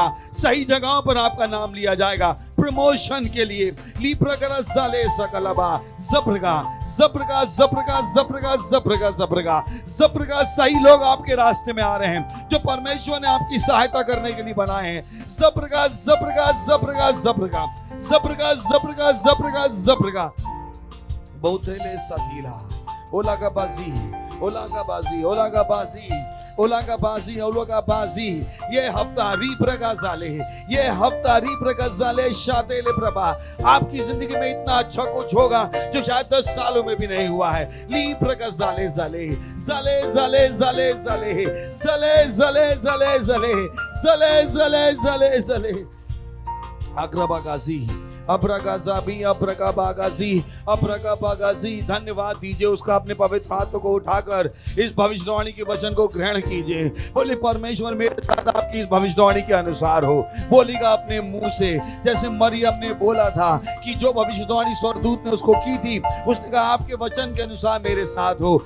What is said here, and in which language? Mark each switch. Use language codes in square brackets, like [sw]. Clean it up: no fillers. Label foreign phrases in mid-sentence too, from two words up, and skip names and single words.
[hi] सही जगहों पर आपका नाम लिया जाएगा प्रमोशन के लिए. लीप्रगरा साले सकलबा Zabraga, Zabraga, Zabraga, Zabraga, Zabraga, Zabraga, Zabraga. सही लोग आपके रास्ते में आ रहे हैं जो परमेश्वर ने आपकी सहायता करने के लिए बनाए हैं. Zabraga, Zabraga, Zabraga, Zabraga, Zabraga, Zabraga, Zabraga, Zabraga. Bothele sadila, Olagabazi, Olagabazi, Olagabazi. ओलागाबाजी ओलागाबाजी ये हफ्ता रीप्रगाजाले, ये हफ्ता रीप्रगाजाले शातेले प्रभा आपकी जिंदगी में इतना अच्छा कुछ होगा जो शायद 10 सालों में भी नहीं हुआ है। लीप्रगाजाले जाले जाले जाले जाले जाले जाले जाले जाले जाले जाले जाले जाले अग्रबागाजी अब्रगाजाबी अब्रगाबागाजी अब्रगाबागाजी। धन्यवाद दीजिए उसका अपने पवित्र हाथों को उठाकर इस भविष्यवाणी के वचन को ग्रहण कीजिए। बोले परमेश्वर मेरे साथ आपकी इस भविष्यवाणी के अनुसार हो। बोलेगा अपने मुंह से, जैसे मरियम ने बोला था कि जो भविष्यवाणी स्वर्गदूत ने उसको की थी, उसने कहा आपके वचन के अनुसार मेरे साथ हो।